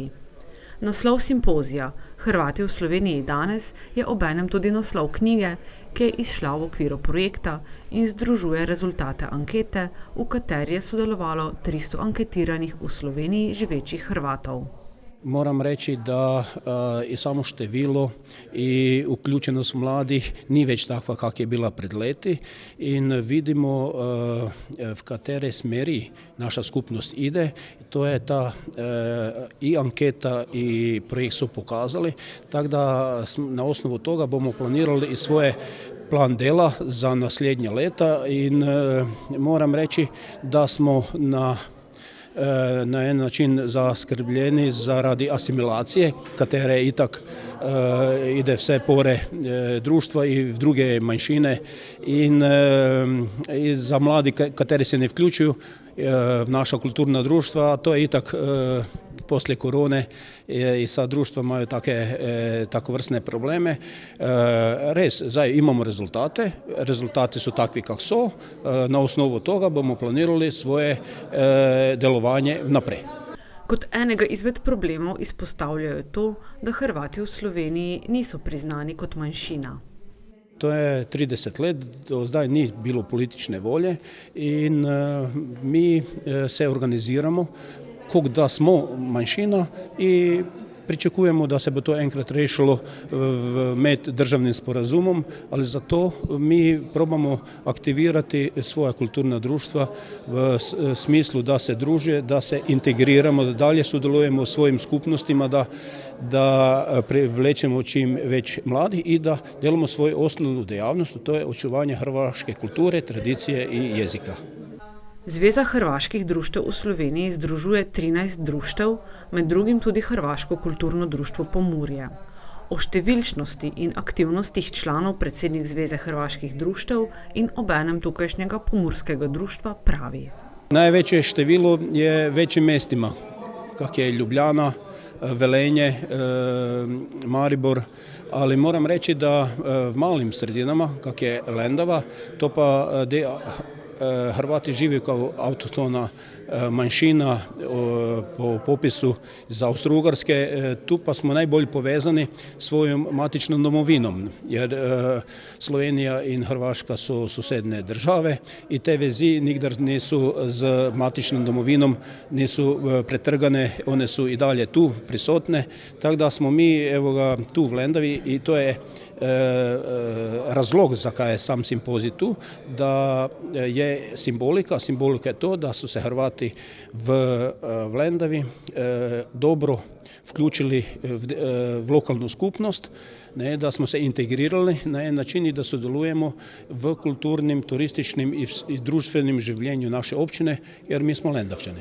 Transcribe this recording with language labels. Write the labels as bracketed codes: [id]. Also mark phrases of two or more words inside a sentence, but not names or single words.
[sl] Naslov simpozija Hrvati v Sloveniji danes je obenem tudi naslov knjige, ki je izšla v okviru projekta in združuje rezultate ankete, v kateri je sodelovalo 300 anketiranih v Sloveniji živečih Hrvatov. [hr] Moram reći da i samo število i uključenost mladih ni već takva kak je bila [sl] pred leti in vidimo v katere smeri naša skupnost [hr] ide. To je ta i anketa i projekt su pokazali, tako da na osnovu toga [sl] bomo planirali [hr] i svoje plan dela [sl] za naslednja leta in [hr] moram reći da smo na jedan način [sl] zaskrbljeni zaradi asimilacije, katere itak [hr] ide vse pore društva i v druge manjšine in za mladi, kateri se ne vključuju v naša kulturna društva, to je itak poslije korone i sad društva imaju takovrsne probleme. [sl] Res, zdaj imamo rezultate, [hr] rezultati su takvi kak so, na osnovu toga [sl] bomo planirali svoje delovanje vnaprej. Kot enega izmed problemov izpostavljajo to, da Hrvati v Sloveniji niso priznani kot manjšina. To je 30 let, do zdaj ni bilo politične volje in mi se organiziramo, kot da smo manjšina i pričakujemo da se bo to enkrat rešilo med državnim sporazumom, ali zato mi probamo aktivirati svoja kulturna društva v smislu da se druže, da se integriramo, da dalje sodelujemo u svojim skupnostima, [hr] da privlečemo čim već mladi i da delamo svoju osnovnu dejavnost, to je očuvanje hrvaške kulture, tradicije i jezika. [sl] Zveza hrvaških društev v Sloveniji združuje 13 društev, med drugim tudi Hrvaško kulturno društvo Pomurje. O številčnosti in aktivnostih članov predsednik Zveze hrvaških društev in obenem tukajšnjega pomurskega društva pravi. [hr] Najveće število je većim mestima, kak je Ljubljana, Velenje, Maribor, ali moram reći da v malim sredinama, kak je Lendava, [sl] to pa [hr] Hrvati žive kao autohtona manjšina po popisu iz Austro-Ugarske, [sl] tu pa smo najbolj povezani [hr] svojom matičnom domovinom, jer Slovenija in Hrvaška su sosedne države i te vezi nikdar nisu z matičnom domovinom, nisu pretrgane, one su i dalje tu prisotne, tako da smo mi tu v Lendavi i to je [sl] razlog zakaj je sam simpozij tu, [hr] da je simbolika je to da su se Hrvati v Lendavi dobro vključili v lokalnu skupnost, da smo se integrirali na jedan način i da sodelujemo v kulturnim, turističnim i društvenim življenju naše općine, jer mi smo Lendavčani.